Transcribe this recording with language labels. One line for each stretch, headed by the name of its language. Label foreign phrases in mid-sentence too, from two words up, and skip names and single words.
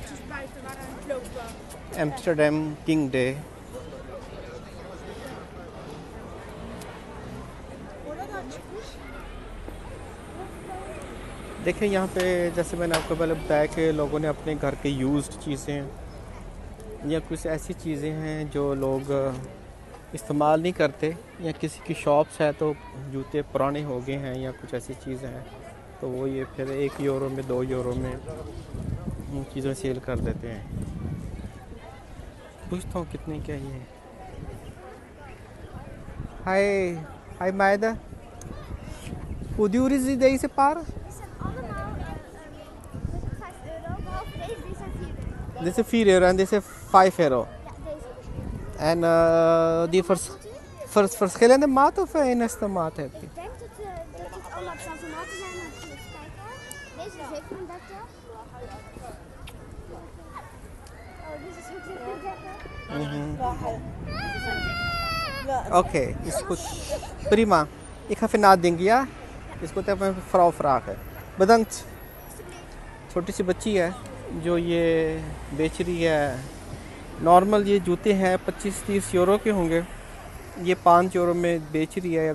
Dutch: buiten waren aan het lopen. Amsterdam King Day।
Hindi: देखिए यहाँ पे जैसे मैंने आपको पहले बताया कि लोगों ने अपने घर के यूज्ड चीज़ें या कुछ ऐसी चीज़ें हैं जो लोग इस्तेमाल नहीं करते, या किसी की शॉप्स है तो जूते पुराने हो गए हैं या कुछ ऐसी चीज़ें हैं तो वो ये फिर 1 यूरो में 2 यूरो में उन चीज़ों सेल कर देते हैं। पूछता हूँ कितने क्या ये है।
Dutch: हाय हाय Maida, hoe duur is deze paar? Die zijn allemaal €5, behalve deze, die zijn €4. Dit is 4 euro en dit is 5 euro. Ja, deze. En die verschillende maat of enigste maat heb je? Ik denk dat het allemaal dezelfde maten zijn. Even kijken. Deze is 37. Oh, deze is ook 37. Oké, is goed. Prima. Ik ga even nadenken, ja?
Hindi: इसको तो अपने फ्राक है। बदंत छोटी सी बच्ची है जो ये बेच रही है। नॉर्मल ये जूते हैं 25-30 यूरो के होंगे, ये 5 यूरो में बेच रही है।